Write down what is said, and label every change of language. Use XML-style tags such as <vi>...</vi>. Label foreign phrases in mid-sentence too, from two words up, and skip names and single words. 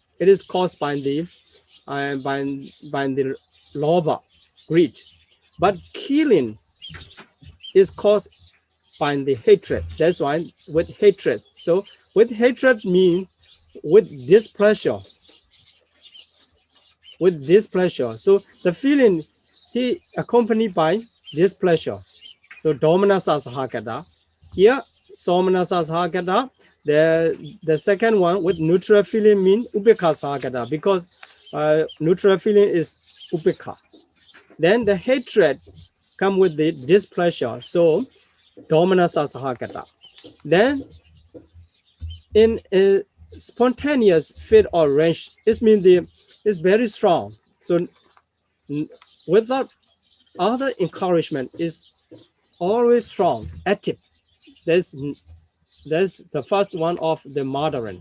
<en>It is caused by the lobha, greed, but killing is caused by the hatred. That's why with hatred. So with hatred means with displeasure. With displeasure. So the feeling he accompanied by displeasure.</en> <pi>So domanasa sahagata.</pi> <en>Here,</en> <pi>somanasa sahagata.</pi> <en>The second one with neutral feeling means</en> <pi>upekha sahagata,</pi> <en>because neutral feeling is upekha. Then the hatred come with the displeasure.</en> <pi>So domanasa sahagata.</pi> <en>Then in a spontaneous fit or range, it means it's very strong. So without other encouragement, is always strong, active. That's the first one of the modern.</en>